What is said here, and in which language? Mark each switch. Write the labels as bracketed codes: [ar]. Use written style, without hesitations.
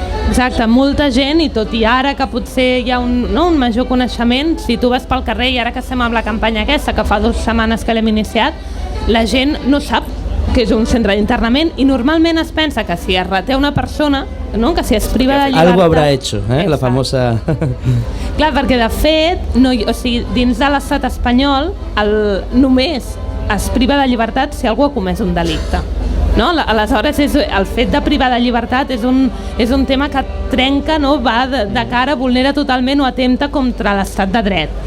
[ca] Exacte, molta gent, i tot i ara que potser hi ha un major coneixement, si tu vas pel carrer, i ara que estem amb la campanya aquesta, que fa 2 setmanes que l'hem iniciat, la gent no sap que és un centre d'internament, i normalment es pensa que si es reté una persona, que si es priva de llibertat... [es] Algo habrá hecho, la famosa... [ca] Clar, perquè de fet, dins de l'estat espanyol només es priva de llibertat si algú ha comès un delicte. Aleshores, el fet de privar de llibertat és un tema que trenca, va de cara, vulnera totalment o atempta contra l'estat de dret.